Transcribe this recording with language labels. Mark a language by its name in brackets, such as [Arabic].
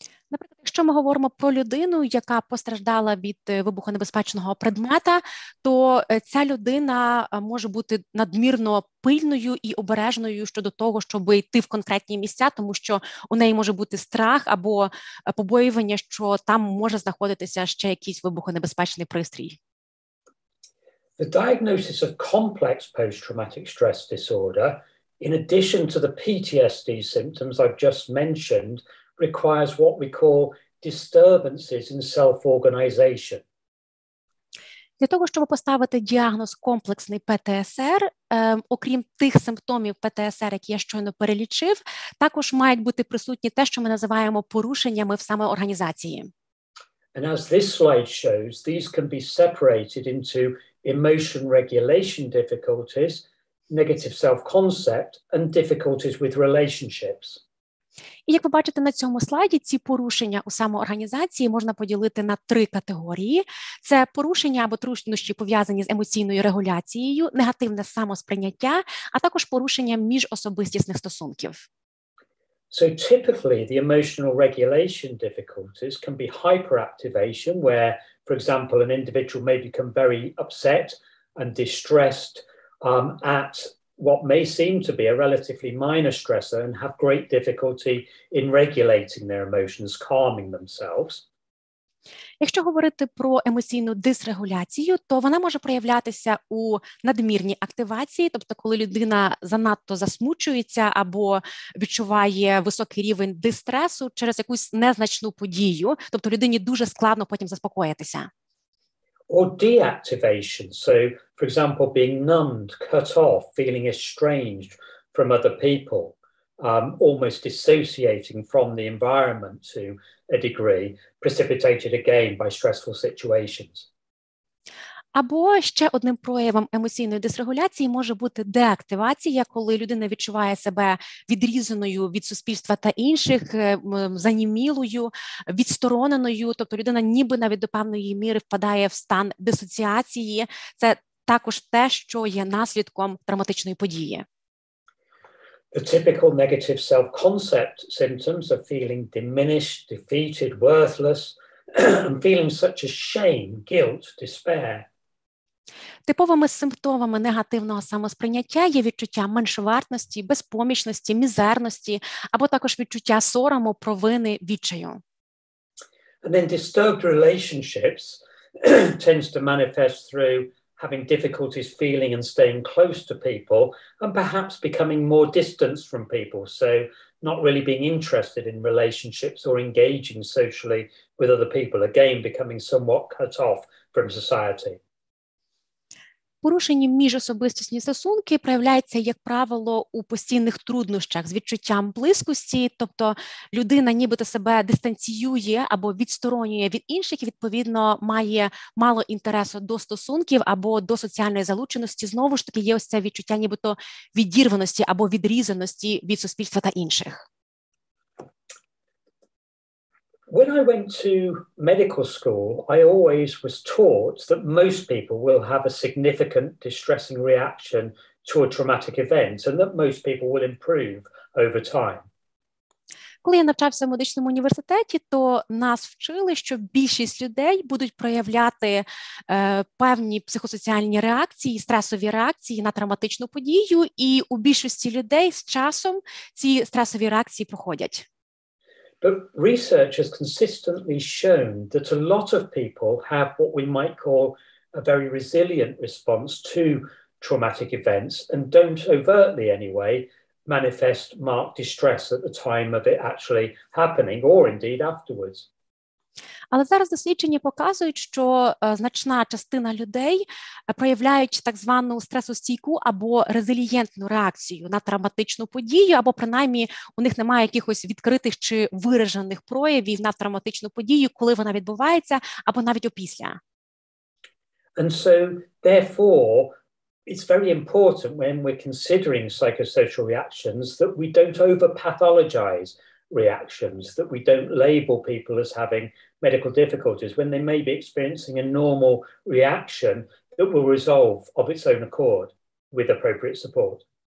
[Ukrainian] Наприклад, якщо ми говоримо про людину, яка постраждала від вибухонебезпечного предмета, то ця людина може бути надмірно пильною і обережною щодо того, щоб йти в конкретні місця, тому що у неї може бути страх або побоювання, що там може знаходитися ще якийсь вибухонебезпечний пристрій. [English] The diagnosis of complex post-traumatic stress disorder, in addition to the PTSD symptoms I've just mentioned, requires what we call disturbances in self-organization. [Ukrainian] Для того, щоб поставити діагноз комплексний ПТСР, окрім тих симптомів ПТСР, які я щойно перелічив, також мають бути присутні те, що ми називаємо порушеннями в самоорганізації. [English] And as this slide shows, these can be separated into emotion regulation difficulties, negative self-concept, and difficulties with relationships. [Ukrainian] І як ви бачите на цьому слайді, ці порушення у самоорганізації можна поділити на 3 категорії. Це порушення або труднощі, пов'язані з емоційною регуляцією, негативне самосприйняття, а також порушення міжособистісних стосунків. [English] So typically, the emotional regulation difficulties can be hyperactivation, where, for example, an individual may become very upset and distressed at what may seem to be a relatively minor stressor and have great difficulty in regulating their emotions, calming themselves. [Ukrainian] Якщо говорити про емоційну дисрегуляцію, то вона може проявлятися у надмірній активації, тобто коли людина занадто засмучується або відчуває високий рівень дистресу через якусь незначну подію, тобто людині дуже складно потім заспокоїтися. [English] Or deactivation, so, for example, being numbed, cut off, feeling estranged from other people, almost dissociating from the environment to a degree, precipitated again by stressful situations. [Ukrainian] Або ще одним проявом емоційної дисрегуляції може бути деактивація, коли людина відчуває себе відрізаною від суспільства та інших, занімілою, відстороненою, тобто людина ніби навіть до певної міри впадає в стан дисоціації. Це також те, що є наслідком травматичної події. [English] The typical negative self-concept symptoms are feeling diminished, defeated, worthless, and feeling such as shame, guilt, despair. [Ukrainian] Типовими симптомами негативного самосприйняття є відчуття меншовартості, безпомічності, мізерності, або також відчуття сорому, провини, відчаю. [English] And then disturbed relationships tends to manifest through having difficulties feeling and staying close to people and perhaps becoming more distanced from people, so not really being interested in relationships or engaging socially with other people, again becoming somewhat cut off from society. [Ukrainian] Порушені міжособистісні стосунки проявляються, як правило, у постійних труднощах з відчуттям близькості, тобто людина нібито себе дистанціює або відсторонює від інших і, відповідно, має мало інтересу до стосунків або до соціальної залученості. Знову ж таки, є ось це відчуття нібито відірваності або відрізаності від суспільства та інших. [English] When I went to medical school, I always was taught that most people will have a significant distressing reaction to a traumatic event and that most people will improve over time. [Ukrainian] Коли я навчався в медичному університеті, то нас вчили, що більшість людей будуть проявляти певні психосоціальні реакції, стресові реакції на травматичну подію, і у більшості людей з часом ці стресові реакції проходять. [English] But research has consistently shown that a lot of people have what we might call a very resilient response to traumatic events and don't overtly anyway manifest marked distress at the time of it actually happening or indeed afterwards. [Ukrainian] Але зараз дослідження показують, що значна частина людей проявляють так звану стресостійку або резилієнтну реакцію на травматичну подію, або принаймні у них немає якихось відкритих чи виражених проявів на травматичну подію, коли вона відбувається, або навіть опісля. [English] And so, therefore, it's very important when we're considering psychosocial reactions that we don't over-pathologize reactions, that we don't label people as having medical difficulties when they may be experiencing a normal reaction that will resolve of its own accord with appropriate support.